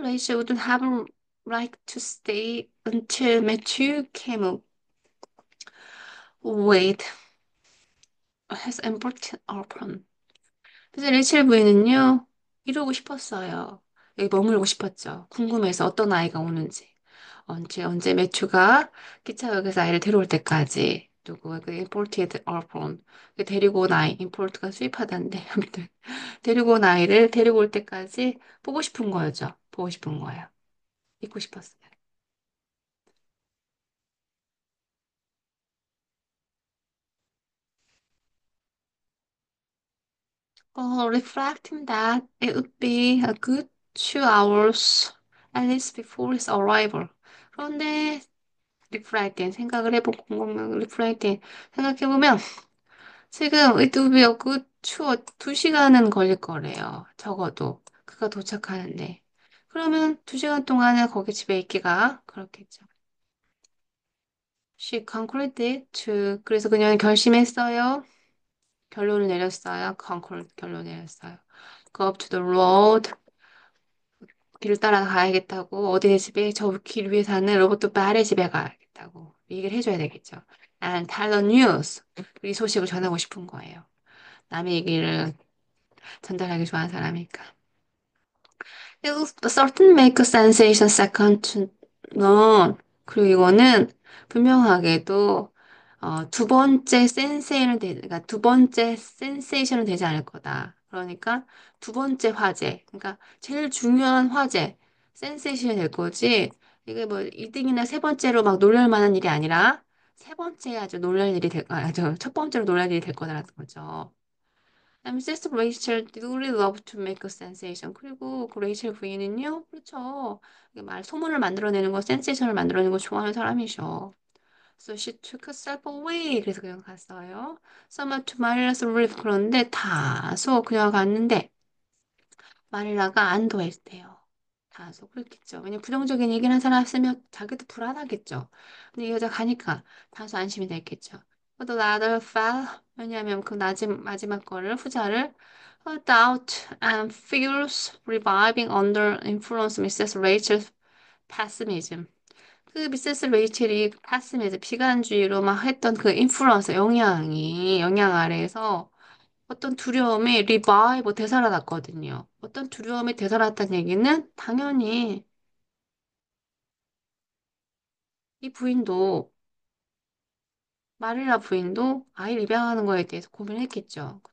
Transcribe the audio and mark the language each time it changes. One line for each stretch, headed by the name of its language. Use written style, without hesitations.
English: Rachel would have liked to stay until Matthew came with his important orphan.
Korean: 그래서 레이첼 부인은요, 이러고 싶었어요. 여기 머물고 싶었죠. 궁금해서 어떤 아이가 오는지. 언제 매튜가 기차역에서 아이를 데려올 때까지. 누구, 그 imported orphan. 그 데리고 온 아이, import가 수입하다인데, 아무튼. 데리고 온 아이를 데리고 올 때까지 보고 싶은 거죠. 보고 싶은 거예요. 잊고 싶었어요.
English: Reflecting that it would be a good 2 hours at least before his arrival.
Korean: 그런데 리프라이팅 생각을 해보고 곰곰이 리프라이팅 생각해보면 지금 의도비어 그 추워 2시간은 걸릴 거래요. 적어도 그가 도착하는데 그러면 2시간 동안은 거기 집에 있기가 그렇겠죠. She concluded to 그래서 그녀는 결심했어요. 결론을 내렸어요. conclude 결론 내렸어요. Go up to the road 길을 따라가야겠다고 어디네 집에 저 길 위에 사는 로버트 말의 집에 가야겠다고 얘기를 해줘야 되겠죠.
English: And tell the news.
Korean: 이 소식을 전하고 싶은 거예요. 남의 얘기를 전달하기 좋아하는 사람이니까.
English: It will certainly make a sensation second to none. 그리고 이거는 분명하게도
Korean: 두 번째 그러니까 두 번째 센세이션은 되지 않을 거다. 그러니까 두 번째 화제, 그러니까 제일 중요한 화제, 센세이션이 될 거지. 이게 뭐 2등이나 세 번째로 막 놀랄 만한 일이 아니라 세 번째 아주 놀랄 일이 첫 번째로 놀랄 일이 될 거다라는 거죠. 그다음에 Mrs.
English: Rachel really love to make a sensation.
Korean: 그리고 그 레이첼 부인은요, 그렇죠. 이게 말 소문을 만들어내는 거, 센세이션을 만들어내는 거 좋아하는 사람이죠.
English: So she took herself away.
Korean: 그래서 그냥 갔어요.
English: Somewhat to Marilla's relief.
Korean: 그런데 다소 그녀가 갔는데 마릴라가 안도했대요. 다소 그렇겠죠. 왜냐면 부정적인 얘기를 한 사람 있으면 자기도 불안하겠죠. 근데 이 여자 가니까 다소 안심이 됐겠죠.
English: But the latter fell. 왜냐하면 그 마지막 거를 후자를 doubt and fears reviving under influence of Mrs. Rachel's pessimism.
Korean: 그 미세스 레이첼이 파스미에서 비관주의로 막 했던 그 인플루언서 영향 아래에서 어떤 두려움이 리바이브 되살아났거든요. 어떤 두려움이 되살아났다는 얘기는 당연히 이 부인도 마릴라 부인도 아이를 입양하는 거에 대해서 고민했겠죠.